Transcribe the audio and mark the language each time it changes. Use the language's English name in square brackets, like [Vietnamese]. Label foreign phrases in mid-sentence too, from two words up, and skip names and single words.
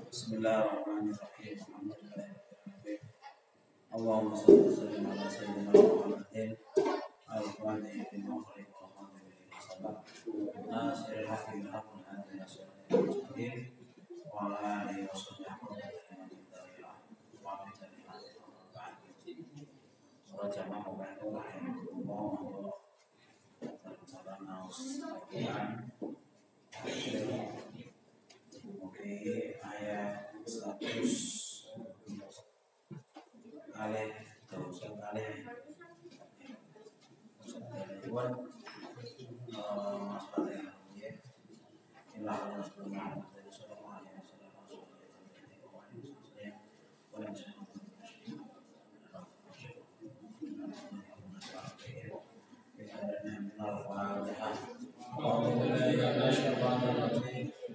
[Arabic] بسم الله الرحمن الرحيم. اللهم صل وسلم على سيدنا محمد الفاتح لما أغلق والخاتم لما سبق ناصر الحق بالحق الهادي إلى صراط المستقيم وعلى آله وصحبه وآية 100 [Indonesian] kali terus kali buat Mas Fatih ya inilah Rasulullah [Arabic] صلى الله عليه وسلم.